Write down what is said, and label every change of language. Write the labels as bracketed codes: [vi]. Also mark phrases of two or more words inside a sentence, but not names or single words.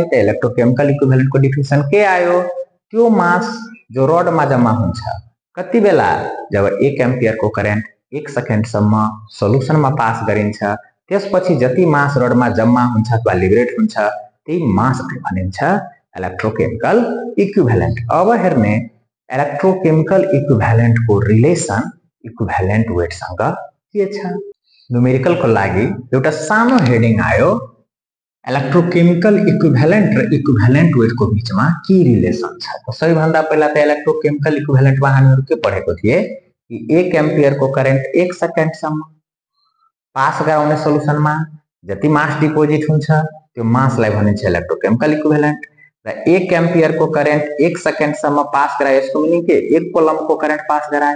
[ne] त [en] electrochemical equivalent [ne] को डेफिनेसन के आयो? त्यो मास जो रड मा जम्मा हुन्छ कति बेला जब 1 एम्पियर को करेन्ट 1 सेकेन्ड सम्म सोलुसन में पास गरिन्छ त्यसपछि जति मास रड में जम्मा हुन्छ अथवा लिबरेट हुन्छ त्यही मासलाई भनिन्छ [en] electrochemical equivalent. [ne] अब हेर्ने [en] electrochemical equivalent [ne] को [en] relation equivalent weight [ne] सँग के छ। न्यूमेरिकल को लागि एउटा सानो हेडिङ आयो [en] electrochemical equivalent [ne] र [en] equivalent weight [ne] को बीच में के रिलेसन छ। तो सबैभन्दा पहिला त [en] electrochemical equivalent [ne] मा हामीहरु के पढेको थिए कि 1 एम्पियर को करेन्ट 1 सेकेन्ड सम्म पास गराउने सोलुसन में जति मास डिपोजिट हुन्छ त्यो मासलाई भनिन्छ [en] electrochemical equivalent. [ne] र 1 एम्पियर को करेन्ट 1 सेकेन्ड सम्म पास गरायो यसको मिनिङ के 1 कोलम को करेन्ट पास गरायो।